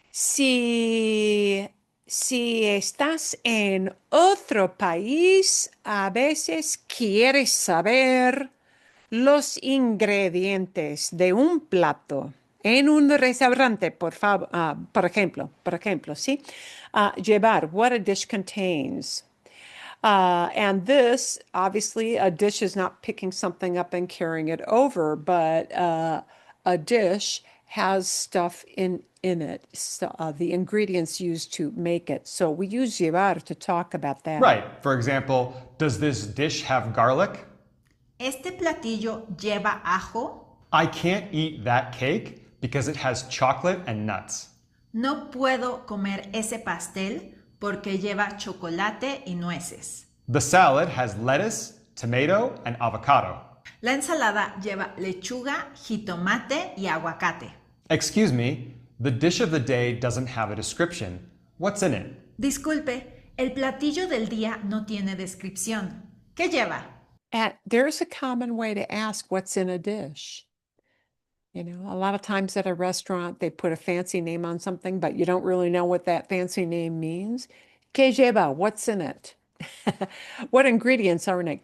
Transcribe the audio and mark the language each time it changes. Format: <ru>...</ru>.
<es>Si estás en otro país, a veces quieres saber los ingredientes de un plato en un restaurante, por ejemplo, ¿sí?</es> <en>Llevar, what a dish contains. And this, obviously, a dish is not picking something up and carrying it over, but a dish has stuff in it, so, the ingredients used to make it. So we use llevar to talk about that. Right. For example, does this dish have garlic?</en> <es>Este platillo lleva ajo.</es> <en>I can't eat that cake because it has chocolate and nuts.</en> <es>No puedo comer ese pastel porque lleva chocolate y nueces.</es> <en>The salad has lettuce, tomato, and avocado.</en> <es>La ensalada lleva lechuga, jitomate y aguacate.</es> <en>Excuse me, the dish of the day doesn't have a description. What's in it?</en> <es>Disculpe, el platillo del día no tiene descripción. ¿Qué lleva?</es> <en>And there's a common way to ask what's in a dish. You know, a lot of times at a restaurant, they put a fancy name on something, but you don't really know what that fancy name means. ¿Qué lleva? What's in it? What ingredients are in it?</en>